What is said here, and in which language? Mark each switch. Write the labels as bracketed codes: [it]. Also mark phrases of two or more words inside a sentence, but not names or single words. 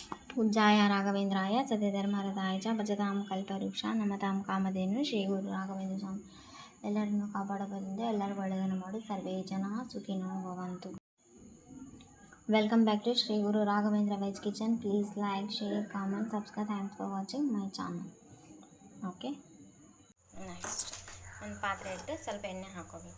[sa] पूज्याय राघवेंद्राय सत्यधर्मरताय च भजतां कल्पवृक्ष नमतां कामधेनु [kn] ಶ್ರೀ ಗುರು ರಾಘವೇಂದ್ರ ಸ್ವಾಮಿ ಎಲ್ಲರನ್ನು ಕಾಪಾಡಬಲ್ಲಿಂದ ಎಲ್ಲರಿಗೂ ಒಳ್ಳೆಯದನ್ನು ಮಾಡಿ [sa] ಸರ್ವೇ ಜನ ಸುಖಿನೋ ಭವಂತು. [en] welcome back to Shri Guru Raghavendra Veg Kitchen. please like, share, comment, subscribe. thanks for watching my channel. okay, next [kn] ಒಂದು ಪಾತ್ರೆ ಇಟ್ಟು ಸ್ವಲ್ಪ ಎಣ್ಣೆ ಹಾಕ್ಕೋಬೇಕು.